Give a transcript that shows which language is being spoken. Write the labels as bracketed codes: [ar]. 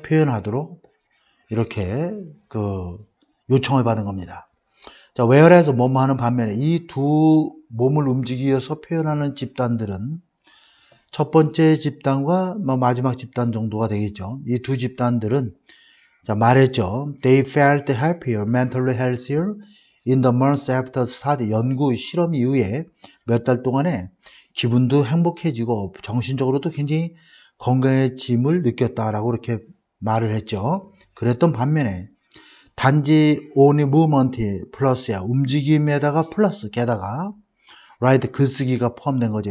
[ko] 표현하도록 이렇게 그 요청을 받은 겁니다. 자, whereas 뭐뭐 하는 반면에 이 두 몸을 움직여서 표현하는 집단들은 첫 번째 집단과 마지막 집단 정도가 되겠죠. 이 두 집단들은 자, 말했죠. [en] They felt happier, mentally healthier in the months after study. [ko] 연구 실험 이후에 몇 달 동안에 기분도 행복해지고 정신적으로도 굉장히 건강해짐을 느꼈다라고 이렇게 말을 했죠. 그랬던 반면에 단지 [en] only movement [ko] 플러스야. 움직임에다가 플러스 게다가 write 글쓰기가 포함된 거죠.